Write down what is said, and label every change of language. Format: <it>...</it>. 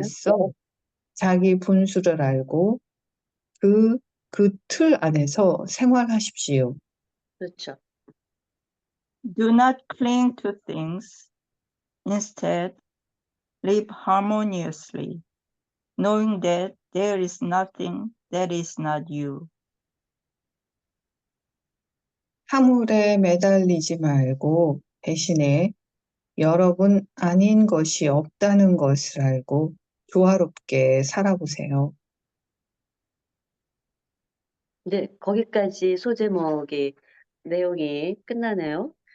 <ko>있어 자기 분수를 알고 그 틀 안에서 생활하십시오. 그렇죠.</ko> <en>Do not cling to things. Instead, live harmoniously, knowing that there is nothing that is not you.</en> <ko>사물에 매달리지 말고 대신에 여러분 아닌 것이 없다는 것을 알고 조화롭게 살아보세요. 네, 거기까지 소제목이 내용이 끝나네요.</ko>